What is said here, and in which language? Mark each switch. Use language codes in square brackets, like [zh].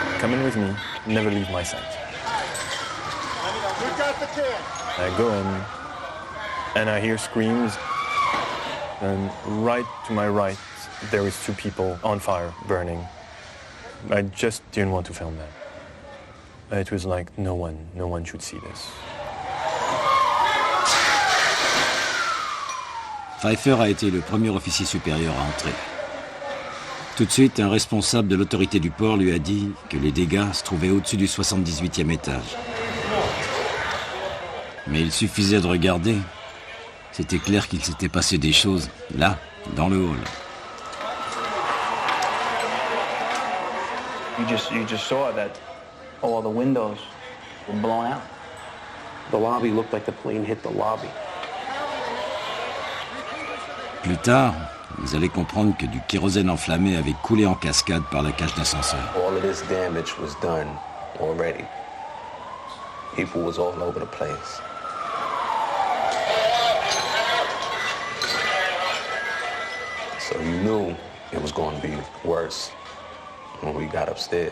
[en] Come in with me, never leave my sight. I go in, and I hear screams, and right to my right, there is 2 people on fire, burning. I just didn't want to film that. It was like no one should see this. [fr] Pfeiffer a été le premier officier supérieur à entrer. Tout de suite, un responsable de l'autorité du port lui a dit que les dégâts se trouvaient au-dessus du 78e étage. Mais il suffisait de regarder. C'était clair qu'il s'était passé des choses, là, dans le hall. [en] You just saw that all the windows were blown out. The lobby looked like the plane hit the lobby. [fr] Plus tard, ils allaient comprendre que du kérosène enflammé avait coulé en cascade par la cage d'ascenseur. [en] All of this damage was done already. People was all over the place. So you knew it was going to be worse when we got upstairs.